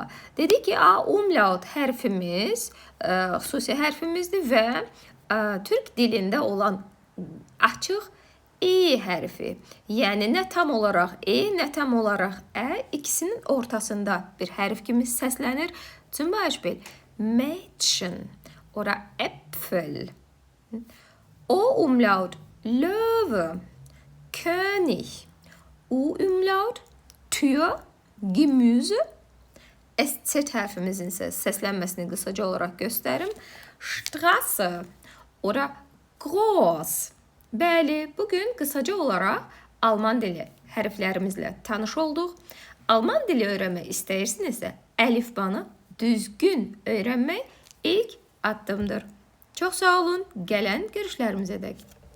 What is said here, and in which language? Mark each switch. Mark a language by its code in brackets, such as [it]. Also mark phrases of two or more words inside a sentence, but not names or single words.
[az] Dedik ki, umlaut hərfimiz xüsusi hərfimizdir və Türk dilində olan açıq E hərfi. Yəni nə tam olaraq E, nə tam olaraq Ə, ikisinin ortasında bir hərf kimi səslənir. [de] Zum Beispiel Mädchen oder Äpfel. O umlaut Löwe, König, U-umlaut, Tür, Gemüse. [az] SZ hərfimizin isə səslənməsini qısaca olaraq göstərim. [de] Straße oder Groß. [az] Bəli, bugün qısaca olaraq Alman dili hərflərimizlə tanış olduq. Alman dili öyrənmək istəyirsinizsə, əlifbanı düzgün öyrənmək ilk addımdır. Çox sağ olun, gələn görüşlərimizə dək.